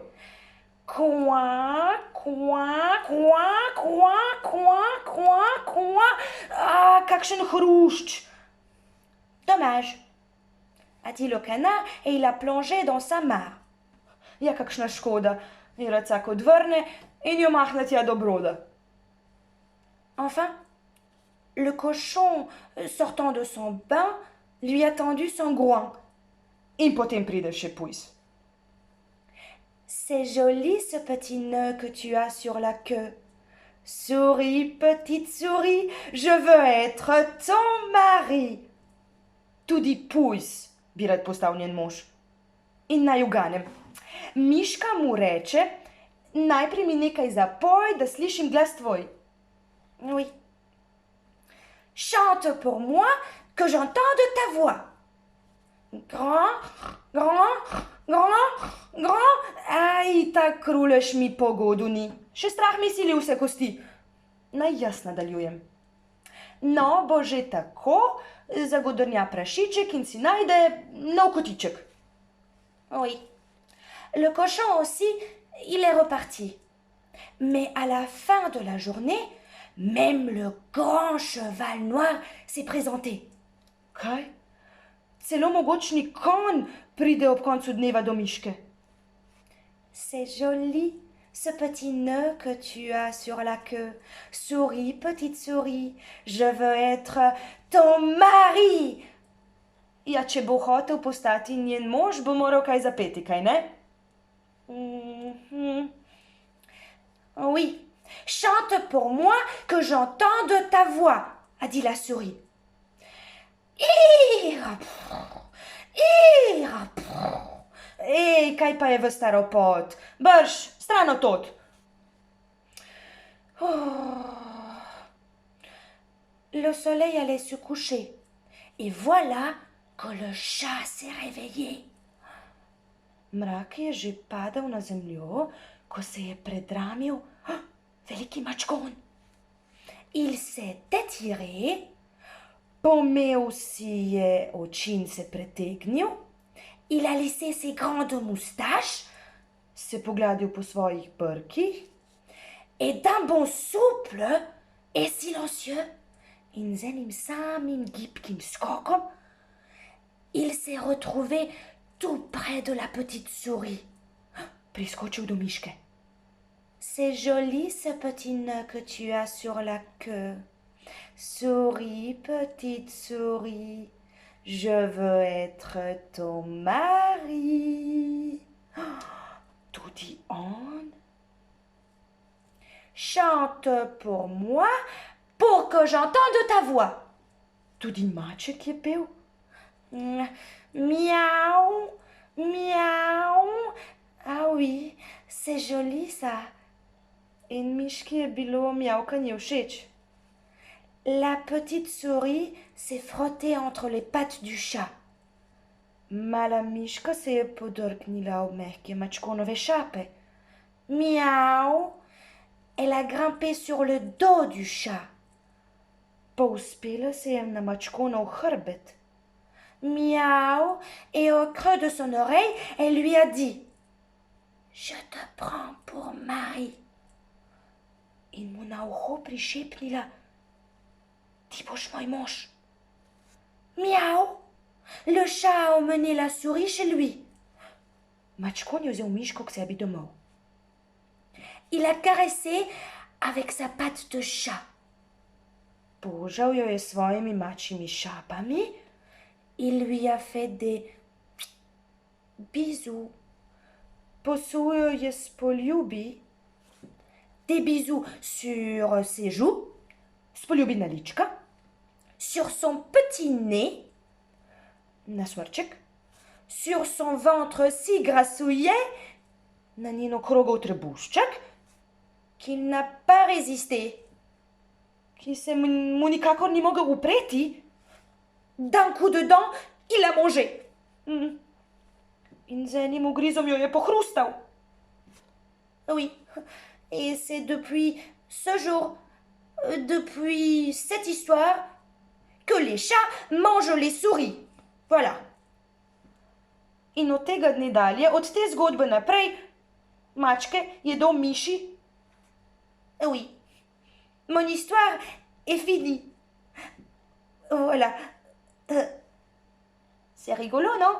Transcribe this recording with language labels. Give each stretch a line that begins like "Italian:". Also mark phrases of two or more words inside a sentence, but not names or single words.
Slovenian: Kva, kva, kva, kva, kva, kva, kva. Kakšen hrušč.
French: Dommage, a dit le canard et il a plongé dans sa mare.
Slovenian: Ja, kakšna škoda. In racak odvrne in jo mahne tja do broda.
French: Enfin, le cochon, sortant de son bain, lui a tendu son groin.
Slovenian: In potem pride še pujs.
French: C'est joli ce petit nœud que tu as sur la queue. Souris, petite souris, je veux être ton mari.
Slovenian: Tudi pujs bi rad postal njen mož. In naj uganem. Miška mu reče, najprej mi nekaj zapoj, da slišim glas tvoj.
French: Oui. Chante pour moi que j'entende ta voix. Grand, grand, grand, grand.
Slovenian: Aj, tak kruleš mi po goduni. Še strah mi silil se kosti. Naj jaz nadaljujem. No, bo že tako, zagodrnja prašiček in si najde nov kotiček.
French: Oui. Le cochon aussi, il est reparti. Mais à la fin de la journée, même le grand cheval noir s'est présenté.
Slovenian: Kaj? Celo mogočni konj pride ob koncu dneva do miške.
French: C'est joli, ce petit nœud que tu as sur la queue. Souris, petite souris, je veux être ton mari.
Slovenian: Ja, če bo hotel postati njen mož, bo moral kaj zapeti, kaj ne?
French: Oui, chante pour moi que j'entende ta voix, a dit la souris.
Slovenian: Ej, kaj pa je v staropot? Brž, stran od tod.
French: Le soleil allait se coucher. Et voilà que le chat s'est réveillé.
Slovenian: Mrak je že padal na zemljo, ko se je predramil veliki mačkon.
French: Il s'est étiré,
Slovenian: pomel si je očince pretegnil,
French: il a laissé ses grandes moustaches,
Slovenian: se pogladil po svojih brkih,
French: et d'un bond souple et silencieux,
Slovenian: in z enim samim gibkim skokom,
French: il s'est retrouvé tout près de la petite souris.
Slovenian: Priskočil do miške.
French: C'est joli ce petit nœud que tu as sur la queue. Souris, petite souris, je veux être ton mari. Tout dit on. Chante pour moi pour que j'entende ta voix. Tout dit
Slovenian: maček je pel. Miaou, miaou.
French: Ah oui, c'est joli ça.
Slovenian: In miški je bilo miavkanje všeč.
French: La petite souris s'est frottée entre les pattes du chat.
Slovenian: Mala miška se je podrknila ob mehke mačkonove šape.
French: Miaou. Elle a grimpé sur le dos du chat.
Slovenian: Povzpela se je na mačkonov hrbet.
French: Miaou. Et au creux de son oreille, elle lui a dit: Je te prends pour mari.
Slovenian: In mu na uho prišepnila: Ti boš moj mož.
French: Miaou. Le chat a emmené la souris chez lui.
Slovenian: Mačkon je vzel miško k sebi domov.
French: Il a caressé avec sa patte de chat.
Slovenian: Požal jo je svojimi mačjimi šapami.
French: Il lui a fait des bisous.
Slovenian: Posul jo je s poljubi.
French: Des bisous sur ses joues,
Slovenian: s poljubina lička,
French: sur son petit nez,
Slovenian: na smrček,
French: sur son ventre si grassouillet,
Slovenian: na njen okrogel trebušček,
French: qui n'a pas résisté,
Slovenian: qui se mu nikakor ni mogel upreti.
French: D'un coup de dent, il l'a mangé.
Slovenian: In z enim ugrizom jo je pohrustal.
French: Oui. Et c'est depuis ce jour, depuis cette histoire, que les chats mangent les souris. Voilà.
Slovenian: In od tega dne dalje, od te zgodbe naprej, mačke jedo miši.
French: Oui. Mon histoire est finie. Voilà. C'est rigolo, non?